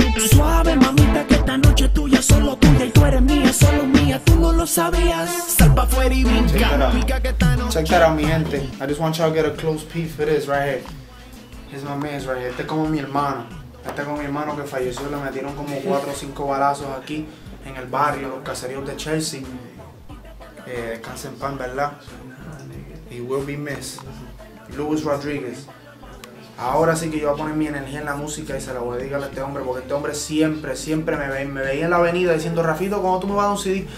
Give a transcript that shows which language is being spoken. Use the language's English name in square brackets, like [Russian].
[Spanish] Suave mamita, que esta noche es tuya, solo tuya, y tú eres mía, solo mía, tú no lo sabías. Sal pa' fuera y brinca. [English] Check that out, [Spanish] mi gente. [English] I just want y'all to get a close peek for this right here. Here's my man's right here. [Spanish] Este es como mi hermano. Este es como mi hermano que falleció. Le metieron como 4 o 5 balazos aquí en el barrio, los caseríos de Chelsea. Descansa en pan, ¿verdad? [English] He will be missed. [Spanish] Luis Rodríguez. Ahora sí que yo voy a poner mi energía en la música y se la voy a dedicar a este hombre, porque este hombre siempre me veía en la avenida diciendo, Rafito, ¿cuándo tú me vas a dar un CD?